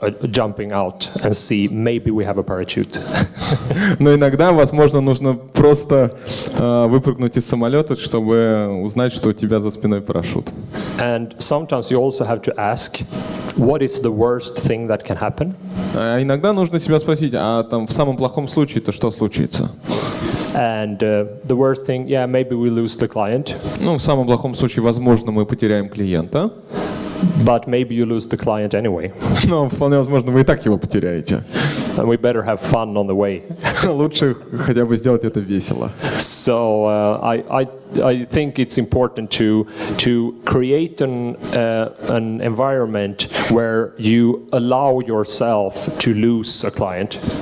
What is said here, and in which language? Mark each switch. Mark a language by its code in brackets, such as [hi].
[en] Jumping out and see maybe we have a parachute. [ru] Но иногда, возможно, нужно просто выпрыгнуть из самолета, чтобы узнать, что у тебя за спиной парашют. [en] And sometimes you also have to ask, what is the worst thing that can happen? [ru] Иногда нужно себя спросить, а там в самом плохом случае-то что случится? [en] And the worst thing, maybe we lose the client. [ru] Ну, в самом плохом случае, возможно, мы потеряем клиента. [en] But maybe you lose the client anyway. [ru] Но вполне возможно, вы и так его потеряете. [en] And we better have fun on the way. [ru] Лучше хотя бы сделать это весело. [en] So I think it's important to create an environment where you allow yourself to lose a client.